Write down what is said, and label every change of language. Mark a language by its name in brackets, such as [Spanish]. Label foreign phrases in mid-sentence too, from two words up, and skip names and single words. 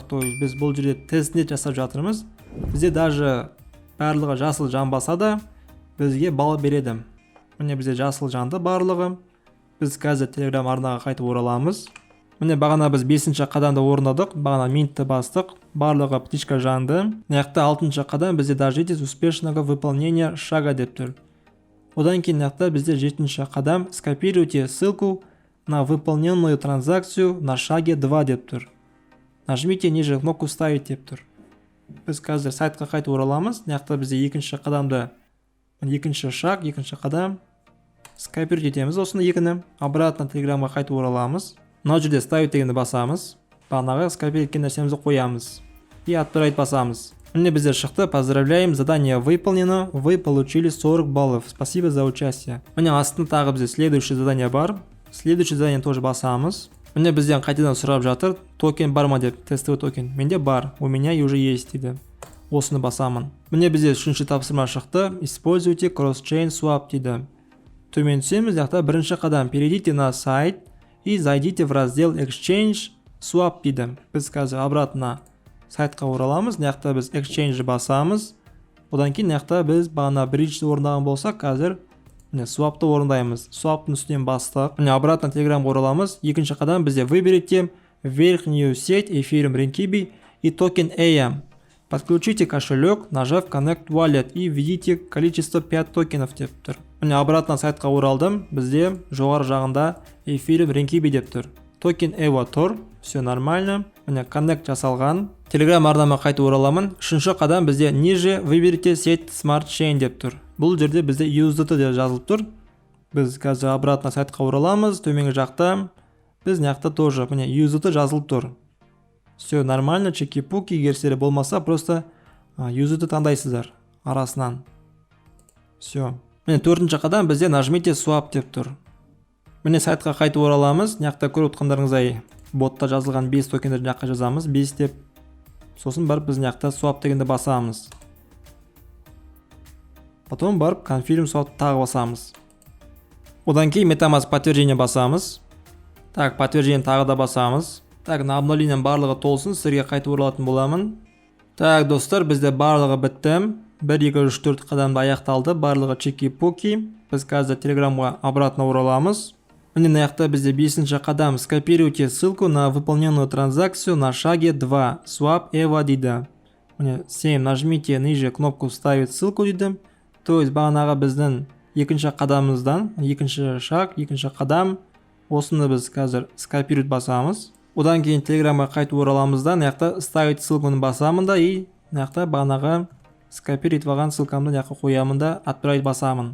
[Russian] То есть [Kazakh] біз бұл жерде тестнет жасап жатырмыз. Бізде даже барлығы жасыл жанбаса да бізге балл береді. Міне бізде жасыл жанды барлығы. Біз қазір Telegram арнаға қайтып ораламыз. Міне бағана біз 5-ші қадамды орындадық. Бағана Mint'ті бастық. Барлығы птичка жанды. Мына 6-ші қадам бізде [Russian] дождитесь успешного выполнения шага [Kazakh] деп тұр. Одан кейін мына бізде 7-ші қадам [Russian] скопируйте ссылку на выполненную транзакцию на шаге 2 [Kazakh] деп тұр. [Russian] Нажмите ниже кнопку «Ставить» [Kazakh] деп тұр. Біз қазір сайтқа қайтып ораламыз. Мына бізде 2-ші қадамды, 2-ші шаг, 2-ші қадам скопировать етеміз. Осыны екіні обратно Telegram'ға қайтып ораламыз. Мына жерде «Ставить» дегенді басамыз. Бағанағы скопировать еткен нәрсемізді қоямыз. [Russian] И «Отправить» [Kazakh] басамыз. Міне бізде шықты. [Russian] Поздравляем, задание выполнено. Вы получили 40 баллов. Спасибо за участие. [Kazakh] Міне астында тағы бізде [Russian] следующий задание [Kazakh] бар. [Russian] Следующий задание тоже басамыз. [Kazakh] Міне бізден қайтадан сұрап жатыр. Токен бар ма деп, [Russian] тестовый токен. [Kazakh] Менде бар. [Russian] У меня уже есть [Kazakh] дейді. осыны басамын. Міне бізде үшінші тапсырма шықты. [Russian] Используйте [English] cross-chain swap [Kazakh] дейді. Төмен түсеміз, яқта бірінші қадам [Russian] перейдите на сайт и зайдите в раздел [English] exchange swap [Russian] дейді. [Kazakh] Біз қазір обратно сайтқа ораламыз. Яқта біз exchange басамыз. Одан кейін яқта біз бағана bridge орындаған болсақ, қазір swapты орындаймыз. Swapтың үстінен бастық. Обратно Telegram-ға ораламыз. Екінші қадам бізде [Russian] выберите верхнюю сеть Ethereum Rinkibi и токен EA. Подключите кошелек, нажав [English] Connect Wallet [Russian] и введите количество 5 токенов [Kazakh] деп тұр. Обратно сайтқа оралдым. Бізде жоғары жағында Ethereum Rinkibi деп тұр. Токен EA тұр. [Russian] Все нормально. [Kazakh] Connect жасалған. Telegram арнама қайтып ораламын. Үшінші қадам бізде [Russian] ниже выберите сеть Smart Chain [Kazakh] деп тұр. Бұл жерде бізде USDT деп жазылып тұр. Біз қазір обратно сайтқа ораламыз. Төменгі жақта біз яқта тоже USDT жазылып тұр. [Russian] Все нормально, чеки-пуки, [Kazakh] егер сіздер болмаса, просто USDT таңдайсыздар арасынан. Все. Төртінші қадам бізде [Russian] нажмите swap [Kazakh] деп тұр. Сайтқа қайтып ораламыз. Яқта көріп отқандарыңыздай ботта жазылған 5 токендерді жаққа жазамыз. 5 деп. Сосын барып біз яқта swap дегенді басамыз. Потом барып [English] confirm swap [Kazakh] тағы басамыз. Одан кейін MetaMask подтверждение басамыз. [Russian] Так, подтверждение [Kazakh] тағы да басамыз. [Russian] Так, на обновлением [Kazakh] барлығы толсын, сіздерге қайтып оралатын боламын. Так, достар, бізде барлығы бітті. 1, 2, 3, 4 қадамда аяқталды. Барлығы чеки-пуки. Біз қазір Telegram-ға обратно ораламыз. На яқта бізде 5-ші қадам. [Russian] Скопируйте ссылку на выполненную транзакцию на шаге 2. [Kazakh] Swap EVA дейді. 7. [Russian] Нажмите ниже кнопку «Вставить ссылку» дейді. То есть [Kazakh] бағанағы біздің екінші қадамымыздан, екінші шаг, екінші қадам. Осыны біз қазір скопируйт басамыз. Одан кейін Telegram-ға қайтып ораламыздан, яқта «Ставить ссылкуны» басамын да, и яқта бағанағы скопировать болған ссылкамды яққа қоямын да, «Отправить» басамын.